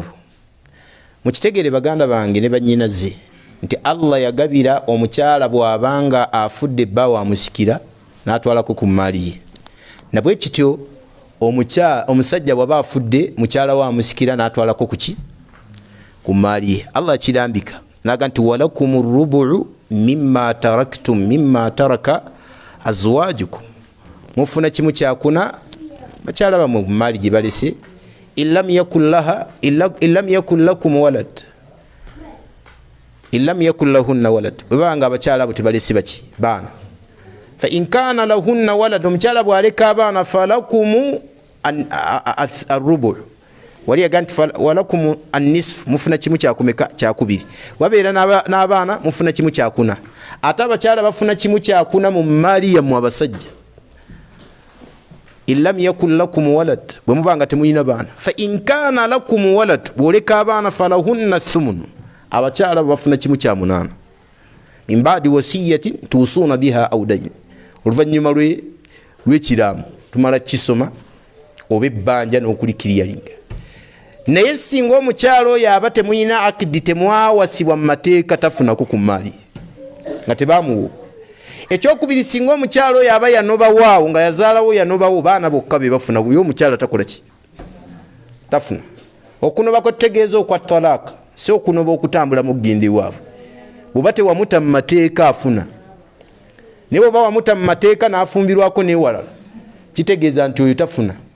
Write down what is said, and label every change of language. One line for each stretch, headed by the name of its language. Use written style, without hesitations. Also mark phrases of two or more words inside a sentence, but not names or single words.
Ganda: Mukitegere baganda bange ne bannyinaze nti Allah yagabira omukyala bw'abanga afudde bba wamusikira n'atwalako ku maali ye. Nabwe kityo omusajja bw'aba afudde mukyala we amusikira n'atwalako kuki ku maali ye. Allah akirambika naga nti
Arabic: ولكم ربع مما تركتم مما ترك أزواجكم.
Ganda: Mufuna kimu kyakuna bakyala bamwe mu maali gye balese
Arabic: إن لم يكن لكم ولد إن لم يكن لهن ولد.
Ganda: Bwebanga abakyala abo tebalese baki baana.
Arabic: فإن كان لهن ولد
Ganda: omukyala bw'aleka abaana
Arabic: فلكم الربع.
Ganda: Wali yaga nti
Arabic: ولكم النصف
Ganda: mufuna kimu kyakumeka kyakubiri. Wabeera n'abaana mufuna kimu kyakuna. Ate abakyala bafuna kimu kyakuna mu maali yammwe abasajja.
Arabic: إن لم يكن لكم ولد
Ganda: bwe mubanga temuyina baana.
Arabic: فإن كان لكم ولد
Ganda: bw'oleka abaana
Arabic: فلهن ثمن
Ganda: abakyala bafuna kimu kya munaana.
Arabic: من بعد وصية توصون بها أو دين.
Ganda: Oluvannyuma lw'ekiraamu tumala kisoma oba ebbanja n'okulikiriyalinga. Naye singa omukyala oyo aba temuyina akidi temwawasibwa mu mateeka tafunako ku maali nga tebaamuwa. ekyokubiri singa omukyalo oyo aba yanobawaawo nga yazaalawo yanobawo baana bokka be bafuna yo omukyala takola ki tafuna okunoba kwetutegeeza okwa talaaka si okunoba okutambula mu gindi waabwe bw'oba tewamuta mu mateeka afuna naye bw'oba wamuta mu mateeka n'afumbirwako n'ewalala kitegeeza nti oyo tafuna